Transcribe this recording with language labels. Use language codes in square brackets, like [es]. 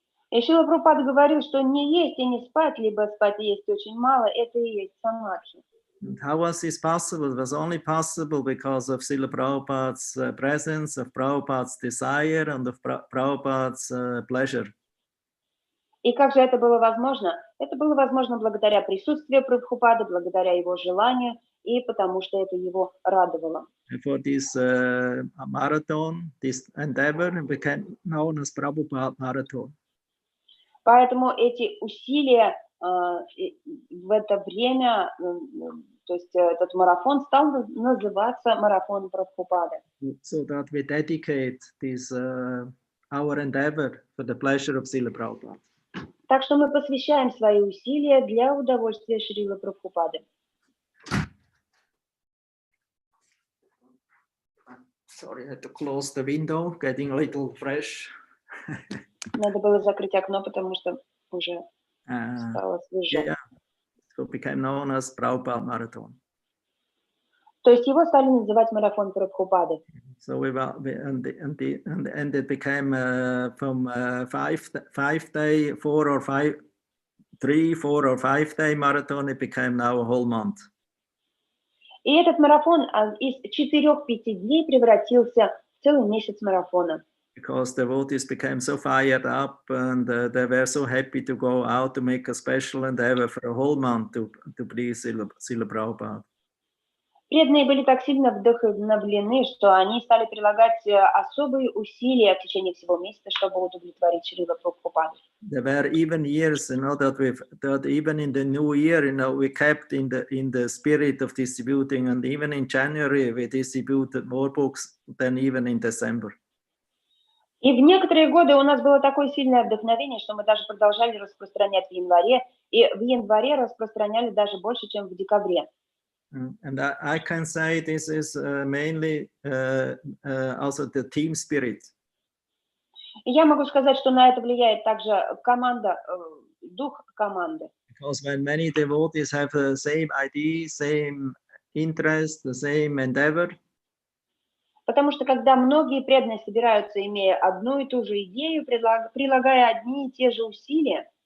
[ru] И Шрила Прабхупада говорил, что не есть и не спать, либо спать и есть очень мало, это и есть самадхи. [en] How was this possible? It was only possible because of Srila Prabhupada's presence, of Prabhupada's desire, and of Prabhupada's pleasure. [ru] И как же это было возможно? Это было возможно благодаря присутствию Прабхупады, благодаря его желанию, и потому что это его радовало. [en] For this marathon, this endeavor became known as Prabhupada marathon. [ru] Поэтому эти усилия в это время, то есть этот марафон стал называться марафон Прабхупады. [en] So that we dedicate this our endeavor for the pleasure of Srila Prabhupada. [ru] Так что мы посвящаем свои усилия для удовольствия Шрилы Прабхупады. [en] Sorry, I had to close the window, getting a little fresh. [ru] Надо было закрыть окно, потому что уже стало свежо. [en] Yeah, so it became known as Prabhupada Marathon. [ru] То есть его стали называть марафон Прабхупады. [en] So and it became from 5-day, 3, 4 or 5-day marathon. It became now a whole month. [ru] И этот марафон из 4-5 дней превратился в целый месяц марафона. [en] Because the devotees became so fired up and they were so happy to go out to make a special endeavor for a whole month to please Srila Prabhupada. [ru] Преданные были так сильно вдохновлены, что они стали прилагать особые усилия в течение всего месяца, чтобы удовлетворить Шрила Прабхупаду. [en] There were even years, that even in the new year, we kept in the spirit of distributing, and even in January we distributed more books than even in December. [ru] И в некоторые годы у нас было такое сильное вдохновение, что мы даже продолжали распространять в январе, и в январе распространяли даже больше, чем в декабре. [en] And I can say this is mainly also the team spirit. [ru] И я могу сказать, что на это влияет также команда, дух команды. [en] Because when many devotees have the same idea, same interest, the same endeavor, [ru] Потому что когда многие преданные собираются, имея одну и ту же идею, прилагая одни и те же усилия,